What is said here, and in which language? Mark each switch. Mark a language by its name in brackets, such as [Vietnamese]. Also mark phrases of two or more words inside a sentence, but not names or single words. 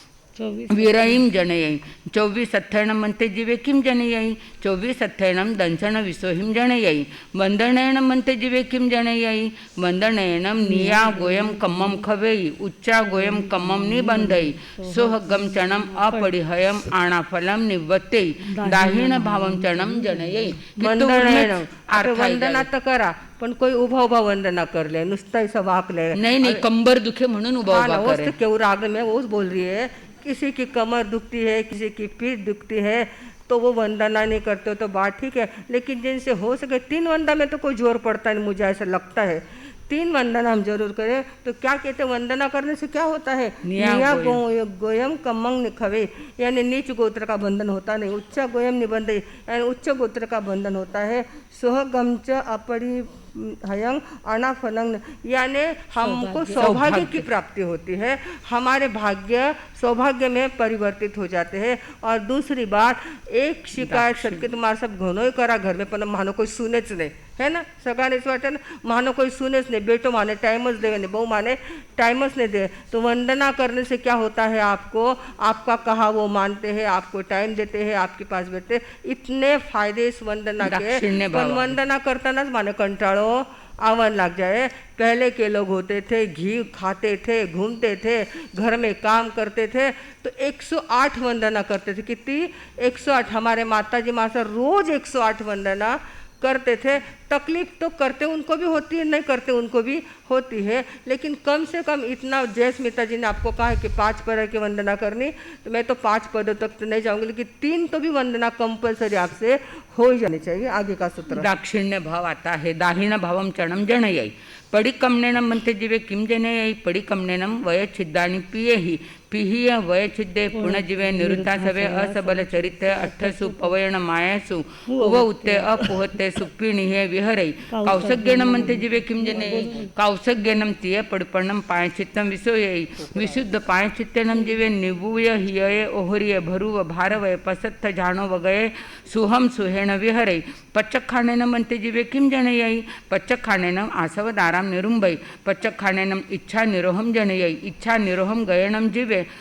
[Prakrit languages] विरयीम जनयी 24 अथयणम म्हणते जीवे किम जनयी 24 अथयणम दंशन विसोहिम जनयी वंदनयणम म्हणते जीवे किम जनयी वंदनयणम निया गोयम कम्मम खवेई उच्चा गोयम कम्मम निबंधई सोहगम चणम अपरिहयम आणाफलम निवत्ते दाहिण भावम चणम जनयी। [Marathi] वंदना तर करा, पण कोई उभा उभा वंदना करले, नुसता ऐसा वाकले नहीं कंबर दुखे म्हणून उभा उभा करे। [Hindi] क्यों राग में वो बोल रही है, किसी की कमर दुखती है, किसी की पीठ दुखती है, तो वो वंदना नहीं करते तो बात ठीक है। लेकिन जिनसे हो सके 3 वंदा में तो कोई जोर पड़ता नहीं, मुझे ऐसा लगता है 3 वंदना हम जरूर करें। तो क्या कहते हैं, वंदना करने से क्या होता है, [Prakrit languages] निया निया गोयम कमंग निखवे, [Hindi] यानी नीच गोत्र का बंधन होता नहीं, [Prakrit languages] उच्च गोयम निबंध [Hindi] यानी उच्च गोत्र का बंधन होता है। [Prakrit languages] सोहगमच अपरि हयंग अनाफलंग, [Hindi] यानी हमको सौभाग्य की प्राप्ति होती है, हमारे भाग्य सौभाग्य में परिवर्तित हो जाते हैं। और दूसरी बात, एक शिकायत सबके तुम्हारा सब घणो करा घर में, पण मानो कोई सुनेच नहीं, है ना, [Marathi] सगळ्यांना इस वाटतं ना, [Hindi] मानो कोई सुनेच नहीं, बेटो माने टाइमच दे नहीं, बहू माने टाइमच नहीं दे। तो वंदना करने से क्या होता है, आपको आपका कहा वो मानते हैं, आपको टाइम देते हैं, आपके पास बैठते, इतने फायदे इस वंदना के। [Marathi] पण वंदना करतानाच माने कंटाळो आवन लग जाए। [Hindi] पहले के लोग होते थे, घी खाते थे, घूमते थे, घर में काम करते थे, तो 108 वंदना करते थे। कितनी, 108। हमारे माताजी मासा रोज 108 वंदना करते थे। तकलीफ तो करते उनको भी होती है, नहीं करते उनको भी होती है, लेकिन कम से कम इतना, जय स्मिता जी ने आपको कहा है कि 5 पद की वंदना करनी, तो मैं तो 5 पदों तक तो नहीं जाऊंगी, लेकिन 3 तो भी वंदना कंपलसरी आपसे हो ही जानी चाहिए। आगे का सूत्र दाक्षिण्य भाव आता है। [Prakrit languages] दाहिण भावम चणम जनयई पडिकम्नेनम म्हणते जीवे किम जनयई पडिकम्नेनम वयच्छिद्दानि पियेहि पिहीय वयच्छिद्दे पुनजीवे निरुता सवे असबल चरित्र अठ्ठसु पवयण मायासु उव उत्ते अपुहते सुप्पिणिहे विहरै कौसग्यनम म्हणते जीवे किम जनयई कौसग्यनम तिय पडिपणम पायचित्तम विसोयई विशुद्ध पायचित्तेनम जीवे निवूय हियये ओहरिय भरुव भारवय पसत्थ जाणो वगये सुहम सुहेण विहरै पच्चखाणेन म्हणते जीवे किम जनयई पच्चखाणेनम आसवदाराम निरुंबई पच्चखाणेनम इच्छा निरोहम जनयई इच्छा निरोहम गयणम जीवे